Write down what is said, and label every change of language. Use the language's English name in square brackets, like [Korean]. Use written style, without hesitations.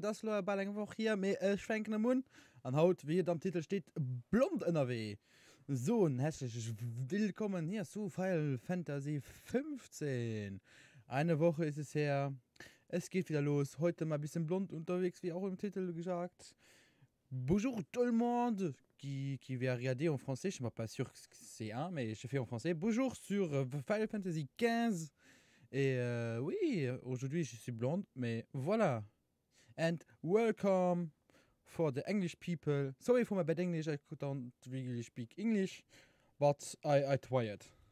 [German] Das war bei einer Woche hier mit schwenkendem Mund. Und heute, wie am Titel steht, blond NRW. So und herzlich willkommen hier zu Final Fantasy 15. Eine Woche ist es her. Es geht wieder los. Heute mal ein bisschen blond unterwegs, wie auch im Titel gesagt. [French] Bonjour tout le monde qui va regarder en français. Je ne suis pas sûr que c'est un, mais je fais en français. Bonjour sur Final Fantasy 15. Et oui, aujourd'hui je suis blonde, mais voilà. [English] And welcome for the English people. Sorry for my bad English, I don't really speak English, but I tried.